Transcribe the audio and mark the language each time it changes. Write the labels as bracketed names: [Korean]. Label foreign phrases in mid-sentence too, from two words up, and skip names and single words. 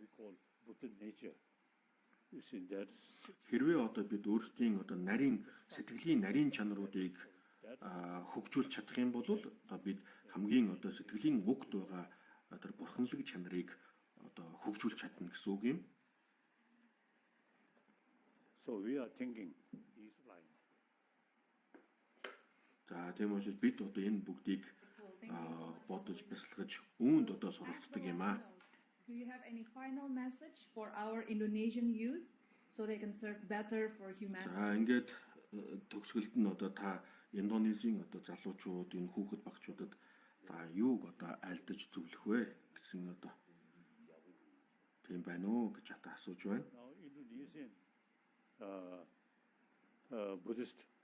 [Mongolian] Хэрвээ одоо бид өөрсдийн одоо нарийн сэтгэлийн нарийн чанаруудыг хөгжүүлж чадах юм бол одоо бид хамгийн одоо сэтгэлийн угт байгаа одоо бурханлаг чанарыг одоо хөгжүүлж чадна гэсэн үг юм. [English] So we are thinking these lines. [Mongolian] За тийм учраас бид одоо энэ бүгдийг бодож бясалгаж үүнд одоо суралцдаг юм аа. [English] Do you have any final message for our Indonesian youth so they can serve better for humanity? [Mongolian] За ингээд төгсгөлд нь одоо та Индонезийн одоо залуучууд энэ хүүхэд багчуудад та юуг одоо альдаж зөвлөх вэ гэсэн одоо тийм байна уу гэж одоо асууж байна. [English] Now Indonesian Buddhist.